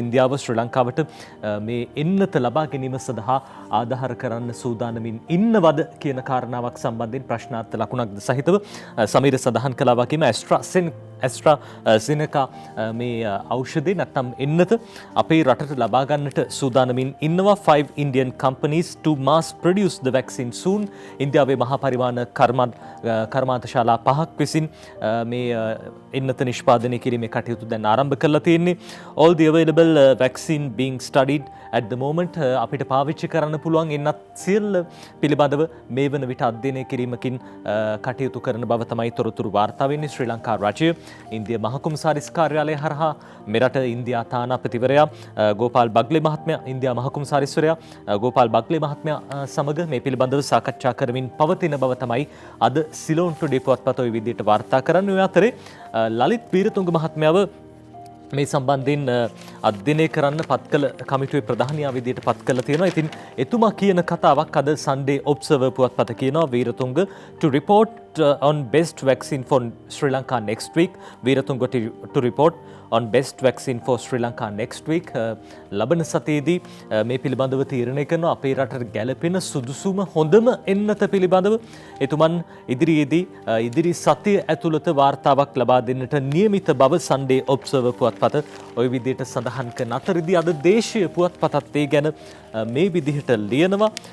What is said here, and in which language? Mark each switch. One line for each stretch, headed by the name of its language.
Sinhala: ඉන්දියාව ශ්‍රී ලංකාවට මේ එන්නත ලබා ගැනීම සඳහා ආධාර කරන්න සූදානමින් ඉන්නවද කියන කාරණාවක් සම්බන්ධයෙන් ප්‍රශ්නාර්ථ ලකුණක්ද සහිතව සමීර සඳහන් කළා වගේම ඇස්ට්‍රාසෙනෙකා මේ ඖෂධය නැත්නම් එන්නත අපේ රටට ලබා ගන්නට සූදානමින් ඉන්නවා.
English: 5 Indian companies to mass produce the vaccine soon.
Sinhala: ඉන්දියාවේ මහා පරිමාණ කර්මාන්ත ශාලා 5ක් විසින් මේ එන්නත නිෂ්පාදනය කිරීමේ කටයුතු දැන් ආරම්භ කරලා තියෙන්නේ.
English: All the available vaccine being studied at the moment.
Sinhala: අපිට පාවිච්චි කරන්න පුළුවන් එන්නත් සියල්ල පිළිබඳව මේ වන විට අධ්‍යයනය කිරීමකින් කටයුතු කරන බව තමයි තොරතුරු වාර්තා වෙන්නේ. ශ්‍රී ලංකා රජය ඉන්දිය මහකුම්සාරිස් කාර්යාලය හරහා මෙරට ඉන්දියා තානාපතිවරයා ගෝපාල් බග්ලේ මහත්මයා, ඉන්දියා මහකුම්සාරිස්වරයා ගෝපාල් බග්ලේ මහත්මයා සමග මේ පිළිබඳව සාකච්ඡා කරමින් පවතින බව තමයි අද සිලෝන් ටුඩේ පුවත්පත ඔය විදිහට වාර්තා කරන්නේ. ඔය අතරේ ලලිත් වීරතුංග මහත්මයාව මේ සම්බන්ධයෙන් අධ්‍යයනය කරන්න පත් කළ කමිටුවේ ප්‍රධානියා විදිහට පත් කළා තියෙනවා. ඉතින් එතුමා කියන කතාවක් අද Sunday Observer පුවත්පත කියනවා.
English: Weerathunga to report on best vaccine for Sri Lanka next week. Weerathunga to report on best vaccine for Sri Lanka next week.
Sinhala: ලබන සතියේදී මේ පිළිබඳව තීරණය කරනවා අපේ රටට ගැළපෙන සුදුසුම හොඳම එන්නත පිළිබඳව එතුමන් ඉදිරියේදී ඉදිරි සතිය ඇතුළත වාර්තාවක් ලබා දෙන්නට නියමිත බව Sunday Observer පුවත්පත ওই විදිහට සඳහන් කරන අතරදී අද දේශීය පුවත්පතත් ඒ ගැන මේ විදිහට ලියනවා.